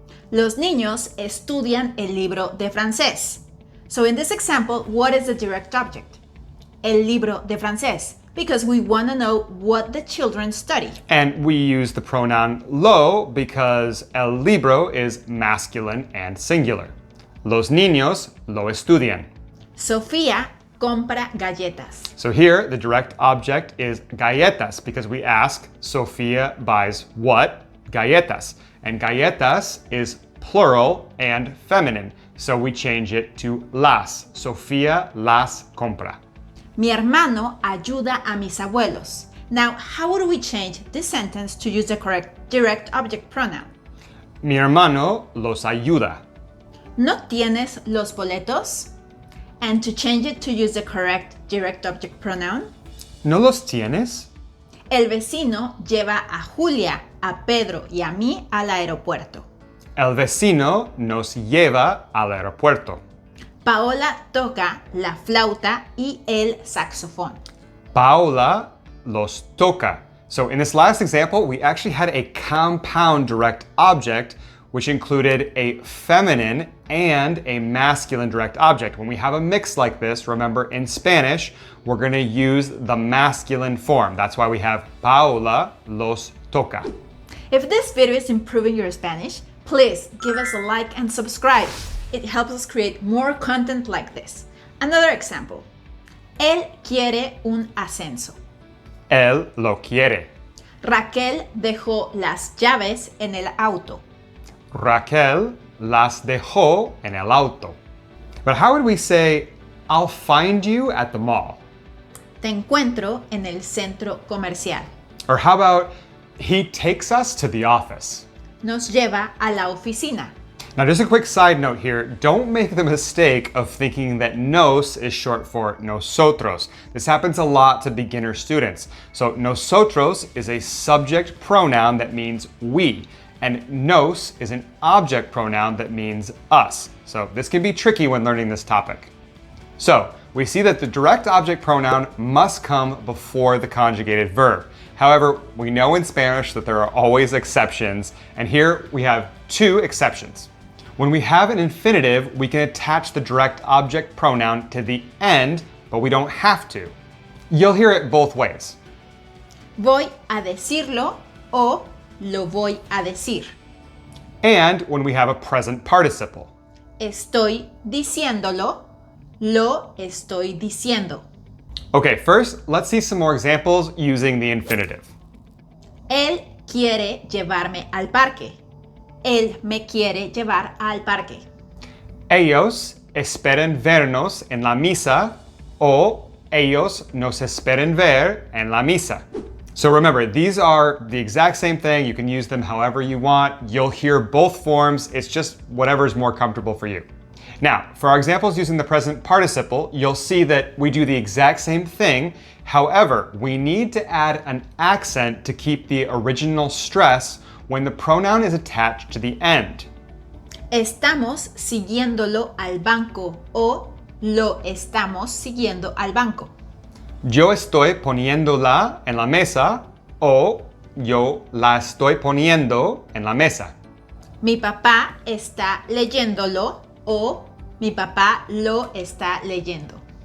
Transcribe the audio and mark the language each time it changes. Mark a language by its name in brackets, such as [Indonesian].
[Spanish] Los niños estudian el libro de francés. [English] So in this example, what is the direct object? [Spanish] El libro de francés, [English] because we want to know what the children study. And we use the pronoun lo because el libro is masculine and singular. [Spanish] Los niños lo estudian. Sofía compra galletas. [English] So here, the direct object is galletas because we ask, Sofia buys what? [Spanish] Galletas. [English] And galletas is plural and feminine. So we change it to las. [Spanish] Sofia las compra. Mi hermano ayuda a mis abuelos. [English] Now, how would we change this sentence to use the correct direct object pronoun? [Spanish] Mi hermano los ayuda. ¿No tienes los boletos? [English] And to change it to use the correct direct object pronoun? [Spanish] ¿No los tienes? El vecino lleva a Julia, a Pedro y a mí al aeropuerto. El vecino nos lleva al aeropuerto. Paola toca la flauta y el saxofón. Paola los toca. [English] So in this last example, we actually had a compound direct object which included a feminine and a masculine direct object. When we have a mix like this, remember in Spanish, we're going to use the masculine form. That's why we have [Spanish] Paola los toca. [English] If this video is improving your Spanish, please give us a like and subscribe. It helps us create more content like this. Another example. [Spanish] Él quiere un ascenso. Él lo quiere. Raquel dejó las llaves en el auto. Raquel las dejó en el auto. [English] But how would we say, I'll find you at the mall? [Spanish] Te encuentro en el centro comercial. [English] Or how about, [Spanish] he takes us to the office? Nos lleva a la oficina. [English] Now, just a quick side note here, don't make the mistake of thinking that nos is short for nosotros. This happens a lot to beginner students. So nosotros is a subject pronoun that means we, and nos is an object pronoun that means us. So this can be tricky when learning this topic. So we see that the direct object pronoun must come before the conjugated verb. However, we know in Spanish that there are always exceptions, and here we have two exceptions. When we have an infinitive, we can attach the direct object pronoun to the end, but we don't have to. You'll hear it both ways. [Spanish] Voy a decirlo o lo voy a decir. [English] And when we have a present participle. [Spanish] Estoy diciéndolo, lo estoy diciendo. [English] Okay, first, let's see some more examples using the infinitive. [Spanish] Él quiere llevarme al parque. Él me quiere llevar al parque. Ellos esperan vernos en la misa, o ellos nos esperan ver en la misa. [English] So remember, these are the exact same thing. You can use them however you want. You'll hear both forms. It's just whatever's more comfortable for you. Now, for our examples using the present participle, you'll see that we do the exact same thing. However, we need to add an accent to keep the original stress when the pronoun is attached to the end. [Spanish] Estamos siguiéndolo al banco o lo estamos siguiendo al banco. Yo estoy poniéndola en la mesa o yo la estoy poniendo en la mesa. Mi papá está leyéndolo o mi papá lo está leyendo.